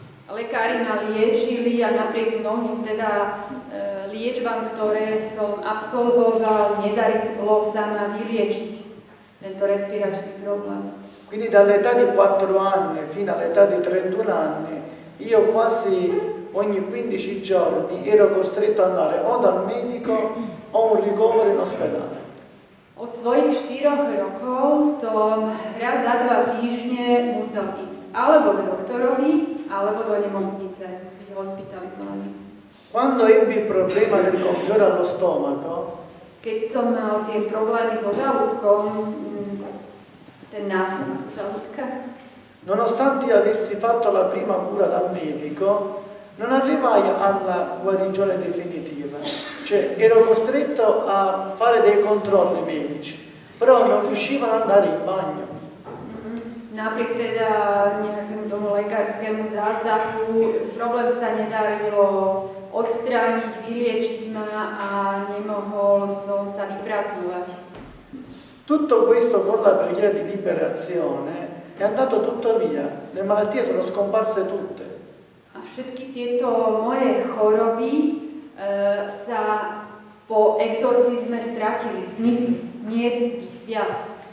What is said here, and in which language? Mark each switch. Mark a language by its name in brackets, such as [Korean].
[Slovak] lekári ma liečili a napriek mnohým teda liečbám, ktoré som absolvoval, nedarilo sa ma vyliečiť tento respiračný problém. [Italian] Quindi dall'età di 4 anni fino all'età di 31 anni io quasi ogni 15 giorni ero costretto ad andare o dal medico o un ricovero in ospedale. [Slovak] Od svojich 4 rokov som raz za 2 týždne musel ísť alebo k doktorovi, alebo do nemocnice, byť hospitalizovaný. [Italian] Quando ebbi il problema del gonfiore allo stomaco, [Slovak] keď som mal tie problémy so žalúdkom, ten násuk žalúdka, [Italian] nonostante io avessi fatto la prima cura dal medico, non arrivai alla guarigione definitiva, cioè ero costretto a fare dei controlli medici, però non riuscivo ad andare in bagno. [Slovak] Napriek teda nejakému tomu lekárskému zásahu, problém sa nedarilo odstrániť, vyliečiť ma a nemohol som sa vyprázdňovať. [Italian] Tutto questo con la preghiera di liberazione è andato tutto via, le malattie sono scomparse tutte. [Slovak] A všetky tieto moje choroby sa po exorcizme stratili, zmizli, nie ich viac.